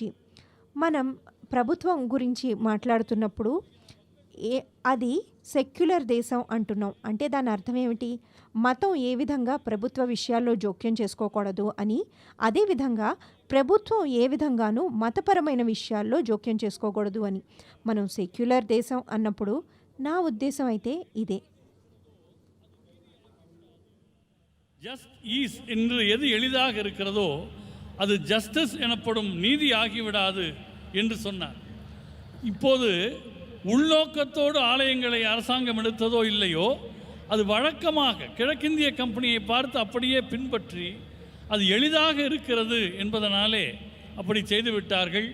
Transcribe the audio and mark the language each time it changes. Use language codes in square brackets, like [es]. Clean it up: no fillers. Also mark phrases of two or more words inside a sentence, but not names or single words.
[te] మనం ప్రభుత్వం గురించి మాట్లాడుతున్నప్పుడు అది సెక్యులర్ దేశం అంటున్నాం. అంటే దాని అర్థం ఏమిటి? మతం ఏ విధంగా ప్రభుత్వ విషయాల్లో జోక్యం చేసుకోకూడదు అని, అదేవిధంగా ప్రభుత్వం ఏ విధంగానూ మతపరమైన విషయాల్లో జోక్యం చేసుకోకూడదు అని. మనం సెక్యులర్ దేశం అన్నప్పుడు నా ఉద్దేశం అయితే ఇదే. [en] just is [ta] என்று எது எளிதாக இருக்கிறதோ அது ஜஸ்டிஸ் எனப்படும் நீதி ஆகிவிடாது என்று சொன்னார். இப்போது உள்நோக்கத்தோடு ஆலயங்களை அரசாங்கம் எடுத்ததோ இல்லையோ, அது வழக்கமாக கிழக்கிந்திய கம்பெனியை பார்த்து அப்படியே பின்பற்றி அது எளிதாக இருக்கிறது என்பதனாலே அப்படி செய்துவிட்டார்கள்.